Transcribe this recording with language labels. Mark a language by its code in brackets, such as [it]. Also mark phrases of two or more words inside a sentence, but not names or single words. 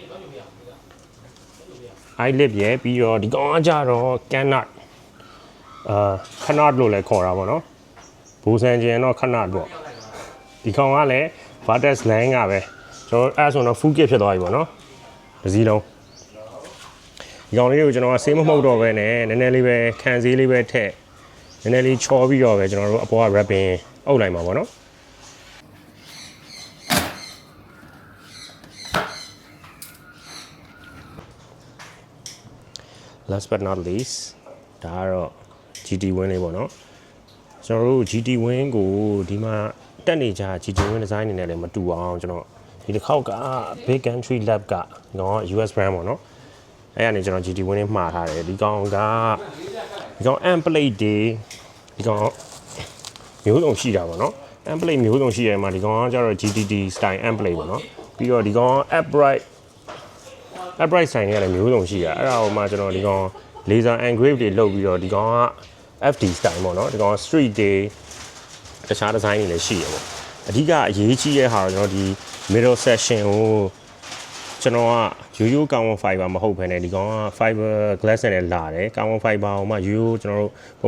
[my] eyelid ရယ်ပြီးတော့ဒီကောင်ကကြတော့ Canard Canard လို့လည်းခေါ်တာပေါ့နော်ဘူဆန်ကျင်တော့ခဏပေါ့ဒီကောင်ကလည်း Vartex line ကပဲကျွန်တော်အဲ့ဆိုတော့ [en] full kit [my] ဖြစ်သွားပြီပေါ့နော်တစ်စီးလုံးဒီကောင်လေးကိုကျွန်တော်ဆေးမမှုတ်တော့ပဲနဲ့နည်းနည်းလေးပဲခံစည်းလေးပဲထည့်နည်းနည်းလေးချောပြီးတော့ပဲကျွန်တော်တို့အပေါ်က wrapping အုပ်လိုက်မှာပေါ့နော် [en] last but not least [my] ဒါကတော့ GT win လေးပေါ့နော်ကျွန်တော်တို့ GT win ကိုဒီမှာတက်နေ ကြ GT win design အနေနဲ့လည်းမတူအောင်ကျွန်တော်ဒီတစ်ခေါက်က Big Country Lab ကနော် [en] US brand [my] ပေါ့နော်အဲ့ကနေကျွန်တော် GT win မှာထားတယ်ဒီကောင် [en] amp plate [my] တွေဒီကောင်မျိုးစုံရှိတာပေါ့နော် [en] amp plate [my] မျိုးစုံရှိရမှာဒီကောင်ကကျတော့ [en] GTD style amp plate [my] ပေါ့နော်ပြီးတော့ဒီကောင် [en] upright sign [my] တွေကလည်းမျိုးစုံရှိတာအဲ့ဒါဟိုမှာကျွန်တော်ဒီကောင် [en] laser engrave [my] တွေလုပ်ပြီးတော့ဒီကောင်က [en] FD style [my] ပေါ့နော်ဒီကောင် [en] street day [my] တခြား design တွေလည်းရှိရပေါ့အဓိကအရေးကြီးတဲ့ဟာတော့ကျွန်တော်ဒီ [en] middle section [my] ကို ကျွန်တော်ကရိုးရိုး [en] carbon fiber [my] မဟုတ်ဘဲနဲ့ဒီကောင်က [en] fiber glass [my] နဲ့လာတယ် [en] carbon fiber [my] ကိုမှရိုးရိုးကျွန်တော်တို့ပုံ